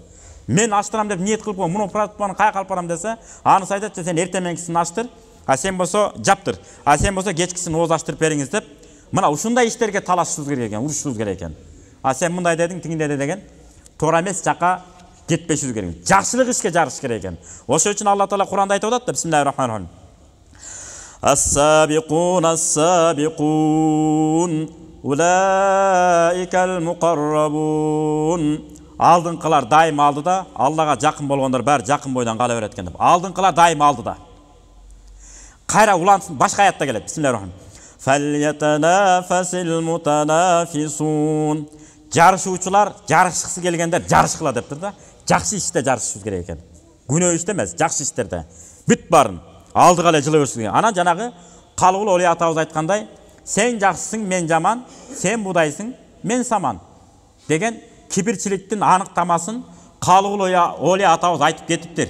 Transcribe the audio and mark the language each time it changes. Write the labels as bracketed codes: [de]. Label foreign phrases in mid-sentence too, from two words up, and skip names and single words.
[ky] Мен ачтырам деп ниет кылып, муну пропаны каяка алып барам десе, анысы айтат, сен эртеменкисин ачтыр, а сен болсо жаптыр. А сен болсо кечкисин ооз ачтырып бериңиз деп. Мына ушундай иштерге талашышыбыз керек экен, урушушубуз керек экен. А сен мындай дедиң, тигиндей деген туура эмес жака кетпешибиз керек. Жакшылык ишке жарыш керек экен. Ошол үчүн Алла Таала Куранда айтып атат да, [ar] بسم الله الرحمن الرحيم. السابقون السابقون أولئك المقربون. [ky] Алдыңкылар дайым алдыда, Аллага жакын болгондор баары жакын бойдон кала берет экен деп. Алдыңкылар дайым алдыда. Кайра улансын, башка аятта келет. [ar] بسم الله الرحمن الرحيم. فليتنافس المتنافسون. [ky] Жарышуучулар, жарышкысы келгендер жарышкыла дептир да. Жакшы иште жарышышыбыз керек экен. Күнөө иште эмес, жакшы иштерде. Бүт барын алдыга эле жылы берсиң. Анан жанагы Калыгул Олия атабыз айткандай, сен жакшысың, мен жаман, сен будайсың, мен саман деген кибирчиликтин аныктамасын Калыгул Олия атабыз айтып кетиптир.